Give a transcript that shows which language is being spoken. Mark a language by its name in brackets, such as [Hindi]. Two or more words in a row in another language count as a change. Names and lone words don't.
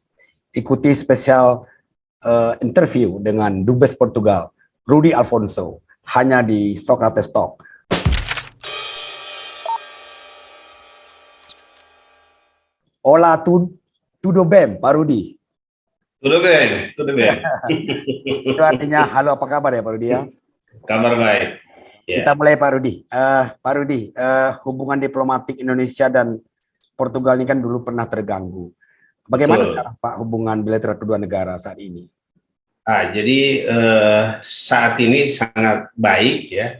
[Indonesian] Ikuti spesial interview dengan Dubes Portugal, Rudy Alfonso, hanya di Socrates Talk. [Portuguese] Hola, tudo bem, Pak Rudy? Tudo bem, tudo bem. [Indonesian] Itu artinya halo, apa kabar ya Pak Rudy ya? Kabar baik. Kita mulai Pak Rudy. Pak Rudy, hubungan diplomatik Indonesia dan Portugal ini kan dulu pernah terganggu. Bagaimana sekarang Pak hubungan bilateral kedua negara saat ini? Jadi saat ini sangat baik ya.